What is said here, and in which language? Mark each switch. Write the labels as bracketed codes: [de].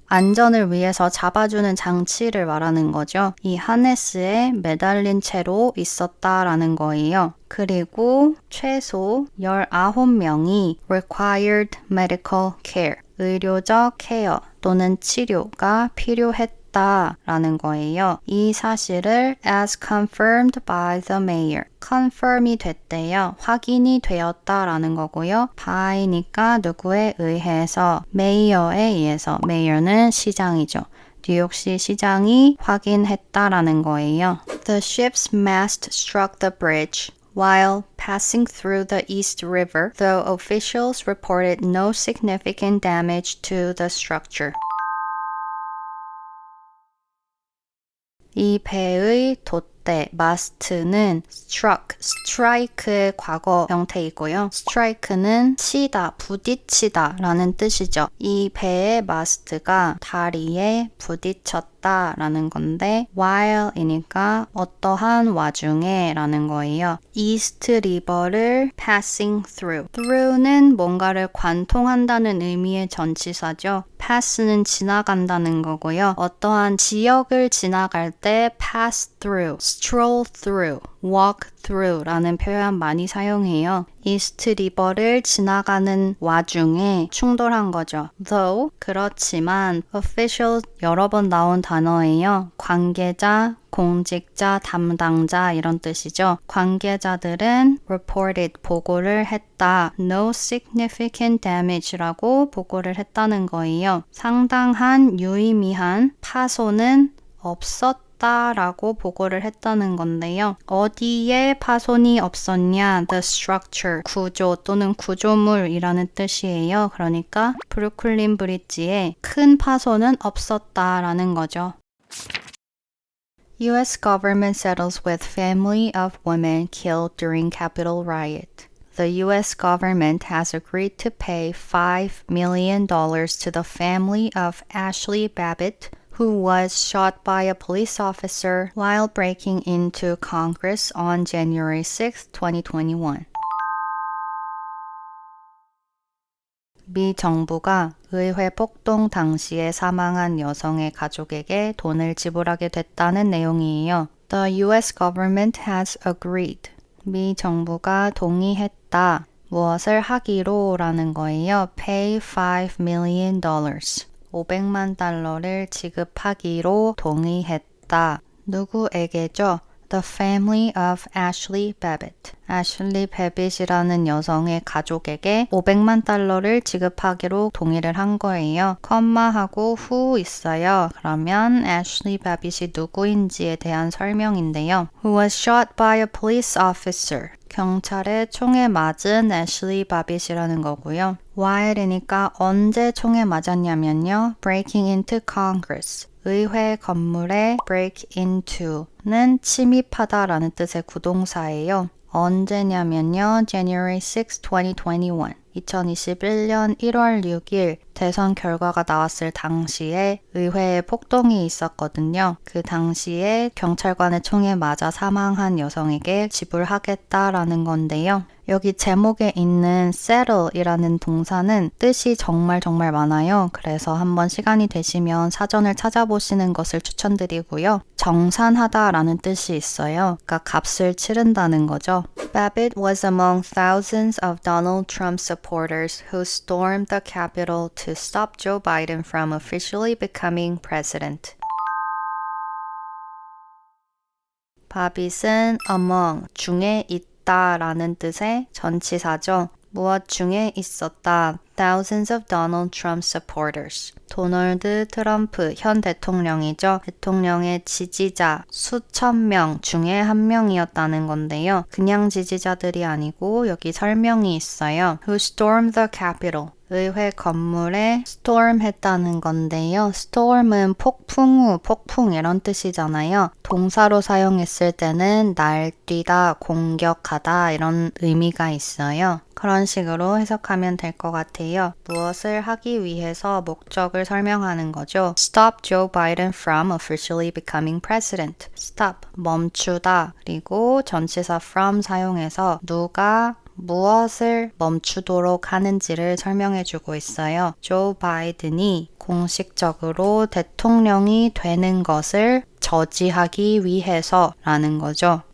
[ko] 안전을 위해서 잡아주는 장치를 말하는 거죠. 이 하네스에 매달린 채로 있었다라는 거예요. 그리고 최소 19명이 [en] required medical care, [ko] 의료적 케어 또는 치료가 필요했다 라는 거예요. 이 사실을 [en] as confirmed by the mayor. [ko] confirm이 됐대요. 확인이 되었다라는 거고요. by니까 누구에 의해서, mayor에 의해서, mayor는 시장이죠. 뉴욕시 시장이 확인했다라는 거예요. [en] The ship's mast struck the bridge while passing through the East River, though officials reported no significant damage to the structure. [ko] 이 배의 돛대, 마스트는 struck, strike의 과거 형태이고요. strike는 치다, 부딪히다 라는 뜻이죠. 이 배의 마스트가 다리에 부딪혔다 라는 건데 while이니까 어떠한 와중에 라는 거예요. [en] East River를 passing through. [ko] through는 뭔가를 관통한다는 의미의 전치사죠. pass는 지나간다는 거고요. 어떠한 지역을 지나갈 때 [en] pass through, stroll through, walk through [ko] 라는 표현 많이 사용해요. 이스트 리버를 지나가는 와중에 충돌한 거죠. Though, 그렇지만 official 여러 번 나온 단어예요. 관계자, 공직자, 담당자 이런 뜻이죠. 관계자들은 reported, 보고를 했다. [en] No significant damage [ko] 라고 보고를 했다는 거예요. 상당한 유의미한 파손은 없었다 라고 보고를 했다는 건데요. 어디에 파손이 없었냐? [en] The structure, [ko] 구조 또는 구조물이라는 뜻이에요. 그러니까 브루클린 브릿지에 큰 파손은 없었다라는 거죠. [en] U.S. government settles with family of women killed during Capitol riot. The U.S. government has agreed to pay $5 million to the family of Ashley Babbitt, who was shot by a police officer while breaking into Congress on January 6, 2021. [ko] 미 정부가 의회 폭동 당시에 사망한 여성의 가족에게 돈을 지불하게 됐다는 내용이에요. [en] The U.S. government has agreed. [ko] 미 정부가 동의했다. 무엇을 하기로 라는 거예요. [en] Pay $5 million. [ko] 500만 달러를 지급하기로 동의했다. 누구에게죠? [en] The family of Ashley Babbitt. [ko] Ashley Babbitt이라는 여성의 가족에게 500만 달러를 지급하기로 동의를 한 거예요. 컴마하고 who 있어요. 그러면 Ashley Babbitt이 누구인지에 대한 설명인데요. [en] Who was shot by a police officer. [ko] 경찰의 총에 맞은 애슐리 바빗이라는 거고요. while이니까 언제 총에 맞았냐면요. [en] breaking into Congress. [ko] 의회 건물에 break into는 침입하다라는 뜻의 구동사예요. 언제냐면요. [en] January 6, 2021. [ko] 2021년 1월 6일 대선 결과가 나왔을 당시에 의회에 폭동이 있었거든요. 그 당시에 경찰관의 총에 맞아 사망한 여성에게 지불하겠다라는 건데요. 여기 제목에 있는 settle이라는 동사는 뜻이 정말 많아요. 그래서 한번 시간이 되시면 사전을 찾아보시는 것을 추천드리고요. 정산하다라는 뜻이 있어요. 그러니까 값을 치른다는 거죠. [en] Babbitt was among thousands of Donald Trump supporters who stormed the Capitol to stop Joe Biden from officially becoming president. [ko] 바빗은 among, 중에 있다 라는 뜻의 전치사죠. 무엇 중에 있었다. [en] Thousands of Donald Trump supporters. [ko] 도널드 트럼프 현 대통령이죠. 대통령의 지지자 수천 명 중에 한 명이었다는 건데요. 그냥 지지자들이 아니고 여기 설명이 있어요. [en] Who stormed the Capitol. [ko] 의회 건물에 storm 했다는 건데요. storm은 폭풍 후, 폭풍 이런 뜻이잖아요. 동사로 사용했을 때는 날뛰다, 공격하다 이런 의미가 있어요. 그런 식으로 해석하면 될 것 같아요. 무엇을 하기 위해서 목적을 설명하는 거죠. [en] Stop Joe Biden from officially becoming president. [ko] Stop, 멈추다. 그리고 전치사 from 사용해서 누가 무엇을 멈추도록 하는지를 설명해주고 있어요. 조 바이든이 공식적으로 대통령이 되는 것을 저지하기 위해서라는 거죠.